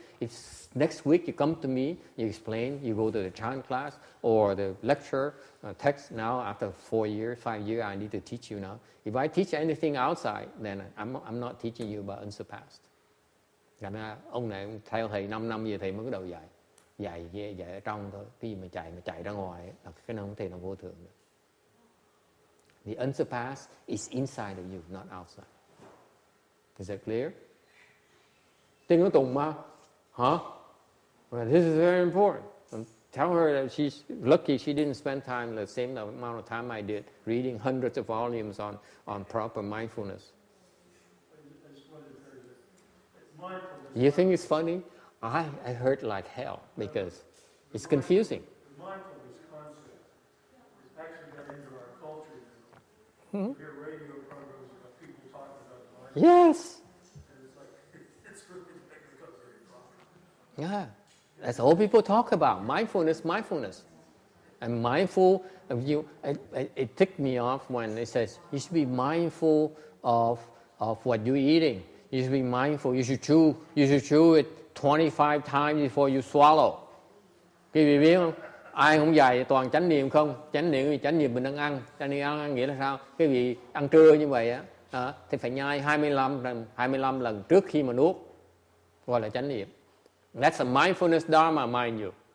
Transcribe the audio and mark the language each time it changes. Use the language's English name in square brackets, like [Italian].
[English] If next week you come to me, you explain, you go to the chant class or the lecture text. Now after 5 years, I need to teach you now. If I teach anything outside, then I'm not teaching you about unsurpassed. [Vietnamese] Thành ra ông này theo thầy 5 năm giờ thầy mới bắt đầu dạy ở trong thôi. Cái gì mà chạy ra ngoài là cái nào không thể nào vô thường được. [English] The unsurpassed is inside of you, not outside. Is that clear? [Vietnamese] Tiếng nó tùng mà. [English] Huh? Well, this is very important. Tell her that she's lucky she didn't spend time the same amount of time I did reading hundreds of volumes on proper mindfulness. You think it's funny? I hurt like hell because it's confusing. The mindfulness concept is actually got into our culture. You hear radio programs about people talking about mindfulness. Yes. And it's like, it's really become very popular. Yeah. That's all people talk about. Mindfulness. And mindful of you. It ticked me off when it says you should be mindful of what you're eating. You should be mindful. You should chew it 25 times before you swallow. [Vietnamese] Quý vị biết không? Ai không dạy toàn chánh niệm không? Chánh niệm mình đang ăn. Chánh niệm ăn nghĩa là sao? Quý vị ăn trưa như vậy á, thì phải nhai 25 lần trước khi mà nuốt. Gọi là chánh niệm. [English] That's a mindfulness dharma, mind you.